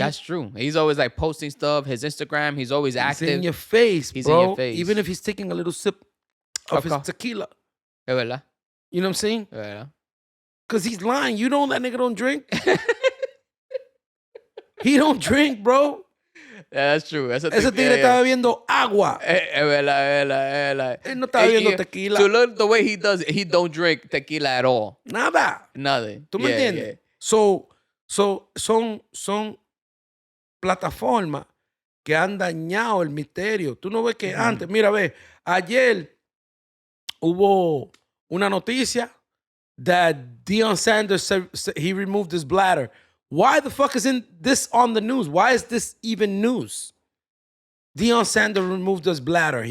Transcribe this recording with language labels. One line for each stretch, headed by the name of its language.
English: That's true. He's always like posting stuff. His Instagram, he's always active. He's in your face, He's bro. in your face. Even if he's taking a little sip of his tequila.
Spanish: Es verdad.
English: You know what I'm saying?
Spanish: Es verdad.
English: Because he's lying. You know that nigga don't drink? He don't drink, bro. Yeah, that's true.
Spanish: Ese tigre está bebiendo agua. Es verdad. Él no está bebiendo tequila.
English: To look the way he does it, he don't drink tequila at all.
Spanish: Nada.
English: Nothing.
Spanish: ¿Tú me entiendes?
English: Yeah.
Spanish: So, son plataformas que han dañado el misterio. Tú no ves que antes, mira, ve, ayer hubo una noticia
English: that Deion Sanders said he removed his bladder. Why the fuck isn't this on the news? Why is this even news? Deion Sanders removed his bladder.